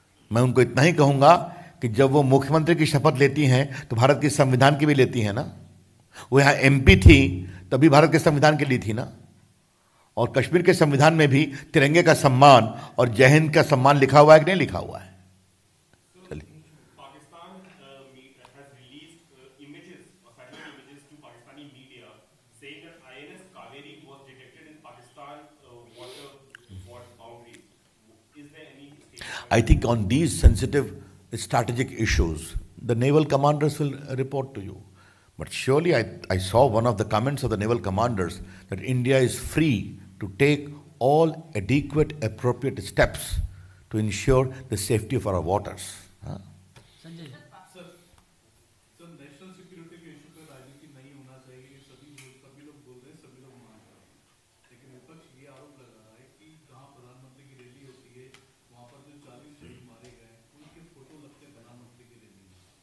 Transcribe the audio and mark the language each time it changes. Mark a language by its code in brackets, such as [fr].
[hi] मैं उनको इतना ही कहूंगा कि जब वो मुख्यमंत्री की शपथ लेती हैं तो भारत के संविधान की भी लेती हैं ना। वो यहाँ एमपी थी तभी भारत के संविधान के लिए थी ना। और कश्मीर के संविधान में भी तिरंगे का सम्मान और जय हिंद का सम्मान लिखा हुआ है कि नहीं लिखा हुआ है? चलिए। [en] Pakistan has released images or satellite images to Pakistani media saying that INS Kaveri was detected in Pakistan water boundaries. Is there any statement? I think on these sensitive strategic issues, the naval commanders will report to you. But surely I saw one of the comments of the naval commanders that India is free to take all adequate, appropriate steps to ensure the safety of our waters. Huh? [hi] Sanjay sir national security के issue पे राजनीति नहीं होना चाहिए, ये सभी लोग बोल रहे हैं, सभी लोग मान रहे हैं, लेकिन विपक्ष ये आरोप लगा रहा है कि जहां प्रधानमंत्री की रैली होती है वहां पर जो 40 शहीद मारे गए उनके फोटो लगते हैं प्रधानमंत्री की रैली में।